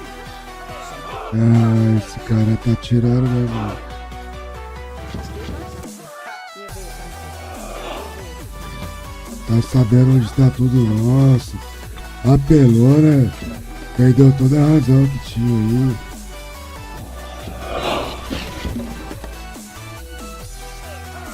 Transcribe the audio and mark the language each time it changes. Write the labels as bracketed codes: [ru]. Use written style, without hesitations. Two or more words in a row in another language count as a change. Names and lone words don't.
[is] Samþykkt. [pt] Ah, esse cara tá tirando, né, mano? [is] Ég vil samþykkt. [pt] Tá sabendo onde tá tudo nosso. Apelou, né? Perdeu toda a razão que tinha aí.